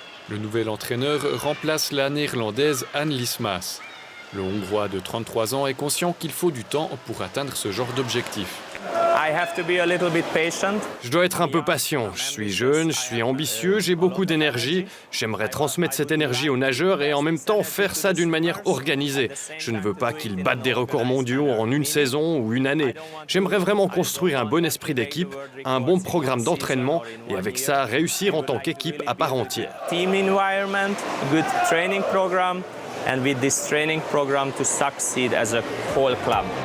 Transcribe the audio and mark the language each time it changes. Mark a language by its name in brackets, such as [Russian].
[French] Le nouvel entraîneur remplace la néerlandaise Anne Lismas. Le Hongrois de 33 ans est conscient qu'il faut du temps pour atteindre ce genre d'objectif. [English] I have to be a little bit patient. [French] Je dois être un peu patient. Je suis jeune, je suis ambitieux, j'ai beaucoup d'énergie. J'aimerais transmettre cette énergie aux nageurs et en même temps faire ça d'une manière organisée. Je ne veux pas qu'ils battent des records mondiaux en une saison ou une année. J'aimerais vraiment construire un bon esprit d'équipe, un bon programme d'entraînement et avec ça réussir en tant qu'équipe à part entière. [English] Team environment, good training program, and with this training program to succeed as a whole club.